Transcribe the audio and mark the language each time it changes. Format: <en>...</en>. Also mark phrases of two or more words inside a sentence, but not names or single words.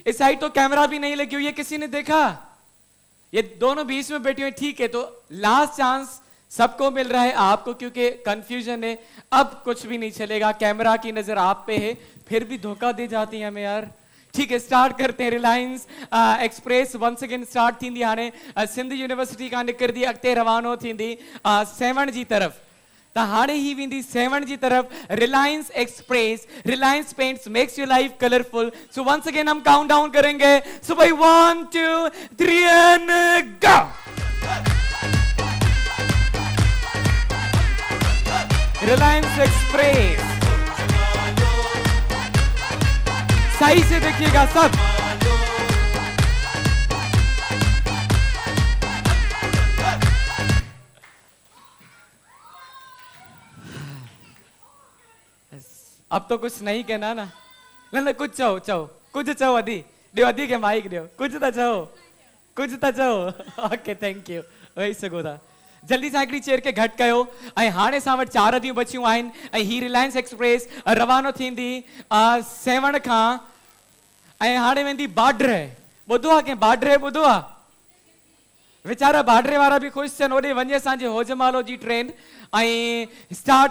<hi>इस साइड तो कैमरा भी नहीं लगी हुई है, किसी ने देखा? ये दोनों बीच में बैठी हुई, ठीक है। तो लास्ट चांस सबको मिल रहा है, आपको क्योंकि कंफ्यूजन है। अब कुछ भी नहीं चलेगा, कैमरा की नजर आप पे है, फिर भी धोखा दे जाती है हमें यार। ठीक है स्टार्ट करते हैं।</hi> <sd>रिलायंस एक्सप्रेस</sd> <en>once again</en> <sd>स्टार्ट थींदी हाणे सिंध यूनिवर्सिटी खां निकिरंदी, अॻिते रवानो थींदी 7 जी तरफ़। त हाणे ही वेंदी 7 जी तरफ़।</sd> <en>Reliance Express, Reliance Paints makes your life colorful.</en> <hi>सो</hi> <en>once again</en> <hi>हम</hi> <en>count down</en> <hi>करेंगे। सो भाई 1 2 3</hi> <en>and go.</en> <hi>रिलायंस एक्सप्रेस सही से देखिएगा सब। अब तो कुछ नहीं कहना ना,</hi> <sd>ना कुछ चहो चहो, कुछ चहो अदी दियो, अदी के माइक दियो, कुछ तो चहो, कुछ तो चहो।</sd> <en>okay thank you,</en> <hi>वही सघो था।</hi> <sd>जल्दी सां हिकिड़ी चेयर खे घटि कयो। ऐं हाणे असां वटि 4 अदियूं बचियूं आहिनि ऐं ही रिलायंस एक्सप्रेस रवानो थींदी 7 खां। ऐं हाणे वेंदी बाड्रे। ॿुधो आहे कंहिं बाड्रे ॿुधो आहे? वीचारा बाड्रे वारा बि ख़ुशि थियनि, होॾे वञे असांजे होजमालो जी ट्रेन।</sd>